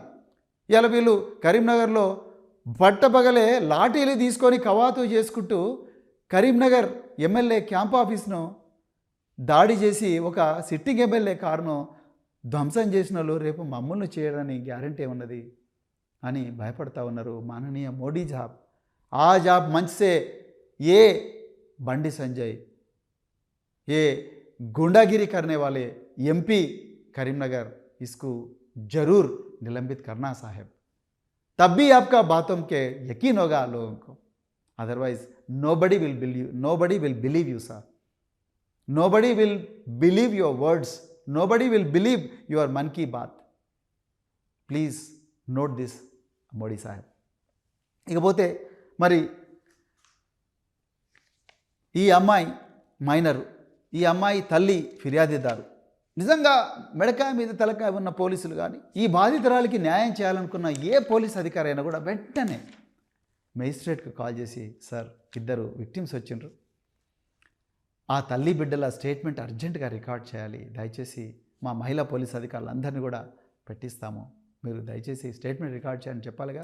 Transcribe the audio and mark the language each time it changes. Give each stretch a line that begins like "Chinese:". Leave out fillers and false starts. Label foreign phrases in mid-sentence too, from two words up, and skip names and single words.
Telugu: ఇలా వీళ్ళు కరీంనగర్లో పట్టపగలే లాఠీలు తీసుకొని కవాతు చేసుకుంటూ కరీంనగర్ ఎమ్మెల్యే క్యాంప్ ఆఫీస్ను దాడి చేసి ఒక సిట్టింగ్ ఎమ్మెల్యే కారును ధ్వంసం చేసిన వాళ్ళు రేపు మమ్మల్ని చేయడానికి గ్యారంటీ ఉన్నది అని భయపడతా ఉన్నారు.
Hindi: माननीय मोदी जाब आ जाब मंच से ए बंडी संजय ये गुंडागिरी करने वाले एमपी करीमनगर इसको जरूर निलंबित करना साहब, तब भी आपका बातों के यकीन होगा लोगों को,
English: अदरवाइज nobody will believe you sir, nobody will believe your words, nobody will believe your मन की बात. please note this Modi saheb.
Telugu: ఇకపోతే మరి ఈ అమ్మాయి మైనరు, ఈ అమ్మాయి తల్లి ఫిర్యాదుదారు. నిజంగా మెడకాయ మీద తలకాయ ఉన్న పోలీసులు కానీ ఈ బాధితురాలికి న్యాయం చేయాలనుకున్న ఏ పోలీస్ అధికారి అయినా కూడా వెంటనే మేజిస్ట్రేట్కి కాల్ చేసి, సార్ ఇద్దరు విక్టిమ్స్ వచ్చిండ్రు, ఆ తల్లి బిడ్డల స్టేట్మెంట్ అర్జెంటుగా రికార్డ్ చేయాలి, దయచేసి మా మహిళా పోలీస్ అధికారులందరినీ కూడా పెట్టిస్తాము, మీరు దయచేసి స్టేట్మెంట్ రికార్డ్ చేయాలని చెప్పాలిగా.